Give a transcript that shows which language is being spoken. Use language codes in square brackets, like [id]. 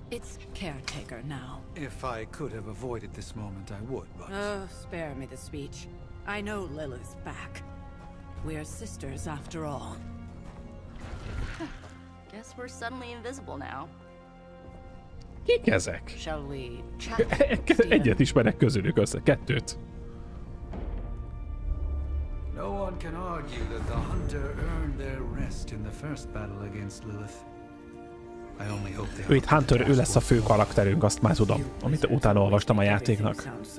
[en] It's caretaker now. If I could have avoided this moment, I would, but... Oh, spare me the speech. I know Lilith's back. We're sisters after all. Guess we're suddenly invisible now. [hu] Kik ezek? [en] Shall we chat? [hu] Egyet ismerek közülük össze, kettőt. [en] No one can argue that the Hunter earned their rest in the first battle against Lilith. I only hope they... [hu] Ő itt Hunter, ő lesz a fő karakterünk, azt már tudom, amit utána olvastam a játéknak.